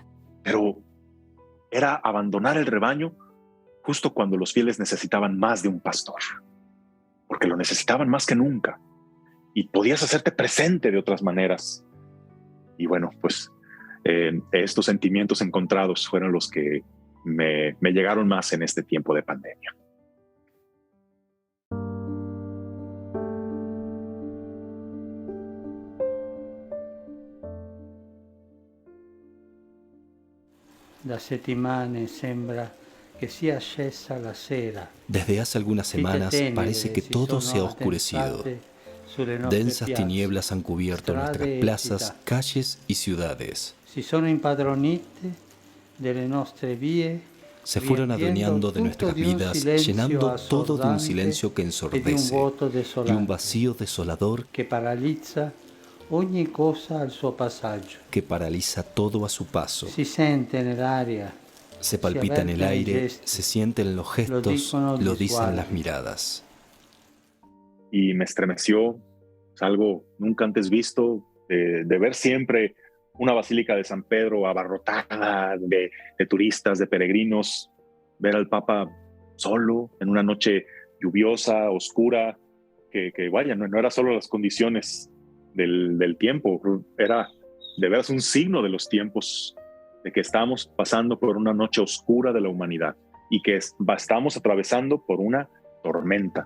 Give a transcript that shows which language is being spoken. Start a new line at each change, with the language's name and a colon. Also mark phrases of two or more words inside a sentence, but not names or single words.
Spanish: Pero era abandonar el rebaño justo cuando los fieles necesitaban más de un pastor, porque lo necesitaban más que nunca y podías hacerte presente de otras maneras. Y bueno, pues estos sentimientos encontrados fueron los que me llegaron más en este tiempo de pandemia.
Italian: Da settimane sembra que sia scesa la sera.
Spanish: Desde hace algunas semanas parece que todo se ha oscurecido.
Italian: sulle nostre
Spanish: Densas
Italian: piazze,
Spanish: tinieblas han cubierto
Italian: strade
Spanish: nuestras
Italian: e
Spanish: plazas,
Italian: città.
Spanish: calles y ciudades.
Italian: Si sono impadronite delle nostre vie,
Spanish: Se fueron adueñando de nuestras vidas, llenando todo de un silencio que ensordece y un vacío desolador
Italian: che paralizza ogni cosa al suo passaggio.
Spanish: que paraliza todo a su paso.
Italian: Si sente nell'aria,
Spanish: Se palpita en el aire, se siente en los gestos, lo dicen las miradas. Y me estremeció, es algo nunca antes visto, de ver siempre una basílica de San Pedro abarrotada de turistas, de peregrinos, ver al Papa solo en una noche lluviosa, oscura, que vaya, no era solo las condiciones del tiempo, era de veras un signo de los tiempos, de que estamos pasando por una noche oscura de la humanidad y que estamos atravesando por una tormenta.